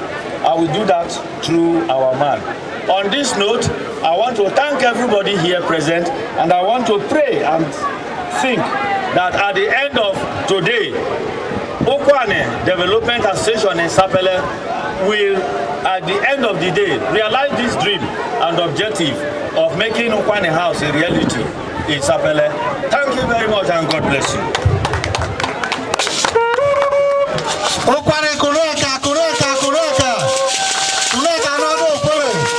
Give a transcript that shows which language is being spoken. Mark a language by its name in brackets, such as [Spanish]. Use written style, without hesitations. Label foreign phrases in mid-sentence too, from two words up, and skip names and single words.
[English] I will do that through our man. On this note, I want to thank everybody here present, and I want to pray and think that at the end of today, Ukwuani Development Association in Sapele will, at the end of the day, realize this dream and objective of making Ukwuani House a reality in Sapele. Thank you very much and God bless you. [Ukwuani-Aboh-Ndoni] Ukwuani kureka, kureka, kureka. Kureka nado pole.